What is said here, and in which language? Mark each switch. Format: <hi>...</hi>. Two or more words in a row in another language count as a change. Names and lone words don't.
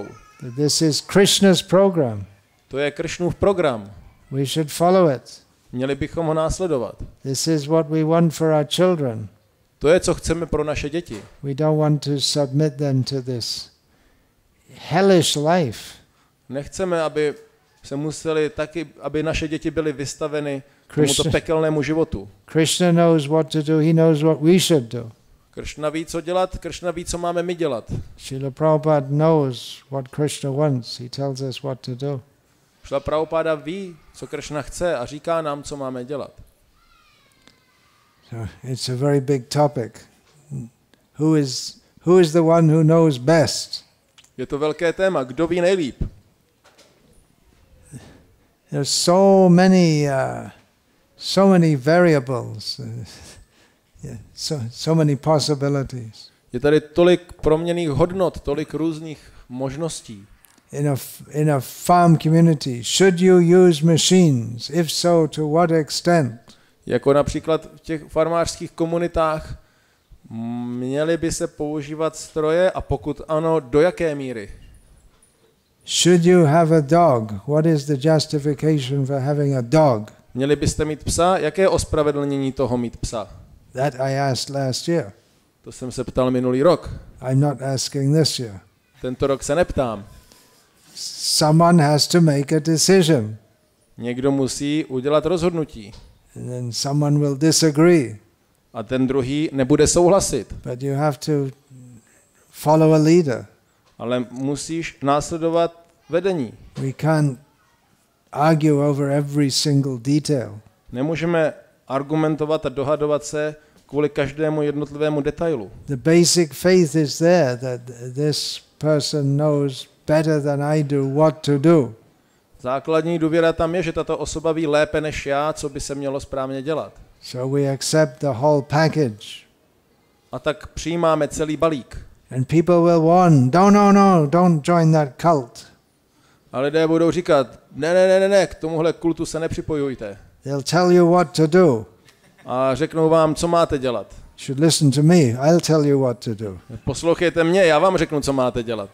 <en>This is Krishna's program.</en> <cs>To je Kršnův program.</cs> <en>We should follow it.</en> <cs>Měli bychom ho následovat.</cs> <en>This is what we want for our children.</en> <cs>To je, co chceme pro naše děti.</cs> <en>We don't want to submit them to this hellish life.</en> <cs>Nechceme, aby se museli taky, aby naše děti byly vystaveny tomuto pekelnému životu.</cs> <en>Krishna knows what to do, he knows what we should do.</en> <cs>Kršna ví, co dělat, Kršna ví, co máme my dělat.</cs> <en>Srila Prabhupada knows what Krishna wants, he tells us what to do.</en> <cs>Srila Prabhupada ví, co Kršna chce a říká nám, co máme dělat.</cs> <en>So it's a very big topic. Who is the one who knows best?</en> <cs>Je to velké téma, kdo ví nejlíp.</cs> <en>There's so many variables, so many possibilities.</en> <cs>Je tady tolik proměnných hodnot, tolik různých možností.</cs> <en>In a farm community, should you use machines? If so, to what extent?</en> <cs>Jako například v těch farmářských komunitách Měly by se používat stroje a pokud ano, do jaké míry?</cs> <en>Should you have a dog? What is the justification for having a dog?</en> <cs>Měli byste mít psa? Jaké je ospravedlnění toho mít psa?</cs> <en>That I asked last year.</en> <cs>To jsem se ptal minulý rok.</cs> <en>I'm not asking this year.</en> <cs>Tento rok se neptám.</cs> <en>Someone has to make a decision.</en> <cs>Někdo musí udělat rozhodnutí.</cs> <en>And then someone will disagree.</en> <cs>A ten druhý nebude souhlasit.</cs> <en>But you have to follow a leader.</en> <cs>Ale musíš následovat vedení.</cs> <en>We can't argue over every single detail.</en> <cs>Nemůžeme argumentovat a dohadovat se kvůli každému jednotlivému detailu.</cs> <en>The basic faith is there that this person knows better than I do what to do.</en> <cs>Základní důvěra tam je, že tato osoba ví lépe než já, co by se mělo správně dělat.</cs> <en>So we accept the whole package.</en> <cs>A tak přijímáme celý balík.</cs> <en>And people will warn, no, don't join that cult.</en> <cs>A lidé budou říkat, ne, k tomuhle kultu se nepřipojujte.</cs> <en>They'll tell you what to do.</en> <cs>A řeknou vám, co máte dělat.</cs> <en>Should listen to me. I'll tell you what to do.</en> <cs>Poslouchejte mě, já vám řeknu, co máte dělat.</cs>